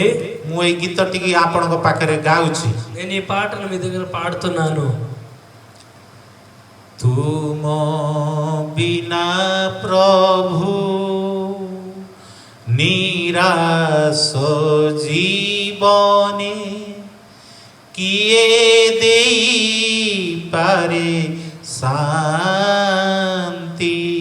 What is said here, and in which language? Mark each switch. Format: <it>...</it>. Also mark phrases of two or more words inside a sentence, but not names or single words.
<or>ମୁଁ ଏଇ ଗୀତଟିକି ଆପଣଙ୍କ ପାଖରେ ଗାଉଛି.</or> <te>నేను ఈ పాటను మీ దగ్గర పాడుతున్నాను.</te> <or>ତୁମ ବିନା ପ୍ରଭୁ ନିରାଶ ଜୀବନେ କିଏ ଦେଇପାରେ ଶାନ୍ତି?</or>